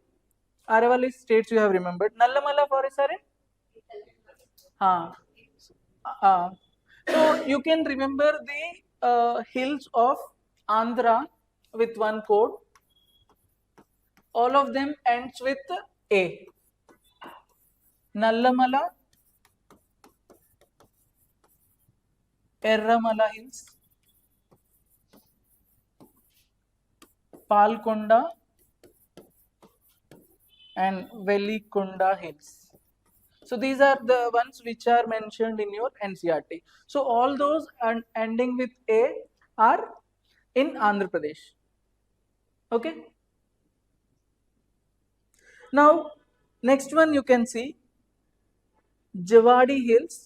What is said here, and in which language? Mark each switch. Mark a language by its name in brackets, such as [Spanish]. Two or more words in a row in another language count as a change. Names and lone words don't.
[English] Aravalli states you have remembered. Nallamala forests are in? Uh, uh, so you can remember the hills of Andhra with one code. All of them ends with A. Nallamala, Erramala hills, Palkonda, and Velikunda hills. So these are the ones which are mentioned in your NCERT. So all those ending with A are in Andhra Pradesh. Okay. Now next one you can see Javadi hills.